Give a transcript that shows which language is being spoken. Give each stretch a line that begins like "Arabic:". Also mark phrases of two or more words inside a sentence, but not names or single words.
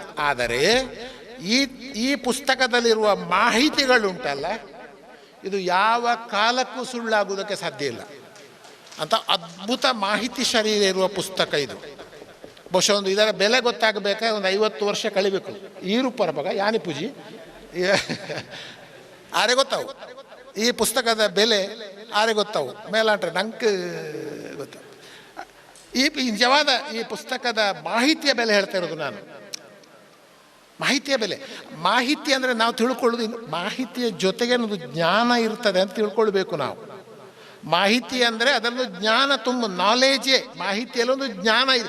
Kannada: ಆದರೆ ಈ ಪುಸ್ತಕದಲ್ಲಿರುವ ಮಾಹಿತಿಗಳುಂಟಲ್ಲ, ಇದು ಯಾವ ಕಾಲಕ್ಕೂ ಸುಳ್ಳಾಗುವುದಕ್ಕೆ ಸಾಧ್ಯ ಇಲ್ಲ ಅಂತ ಅದ್ಭುತ ಮಾಹಿತಿ ಶರೀರ ಇರುವ ಪುಸ್ತಕ ಇದು. ಬಹುಶಃ ಒಂದು ಇದರ ಬೆಲೆ ಗೊತ್ತಾಗಬೇಕಾದ್ರೆ ಒಂದು 50 ವರ್ಷ ಕಳಿಬೇಕು.
Tulu: ಈರು ಪರಬಗ ಯಾನಿ ಪೂಜಿ ಆರೆ ಗೊತ್ತಾವು, ಈ ಪುಸ್ತಕದ ಬೆಲೆ ಆರೆ ಗೊತ್ತಾವು, ಮೇಲಾಂಟ್ರೆ ನಂಗೆ ಗೊತ್ತಾವು.
Kannada: ಈ ನಿಜವಾದ ಈ ಪುಸ್ತಕದ ಮಾಹಿತಿಯ ಬೆಲೆ ಹೇಳ್ತಾ ಇರೋದು ನಾನು, ಮಾಹಿತಿಯ ಬೆಲೆ. ಮಾಹಿತಿ ಅಂದರೆ ನಾವು ತಿಳ್ಕೊಳ್ಳೋದು, ಮಾಹಿತಿಯ ಜೊತೆಗೆ ಒಂದು ಜ್ಞಾನ ಇರ್ತದೆ ಅಂತ ತಿಳ್ಕೊಳ್ಬೇಕು ನಾವು. ಮಾಹಿತಿ ಅಂದರೆ ಅದನ್ನು ಜ್ಞಾನ ತುಂಬ, ನಾಲೇಜೇ ಮಾಹಿತಿಯಲ್ಲಿ ಒಂದು ಜ್ಞಾನ ಇದೆ.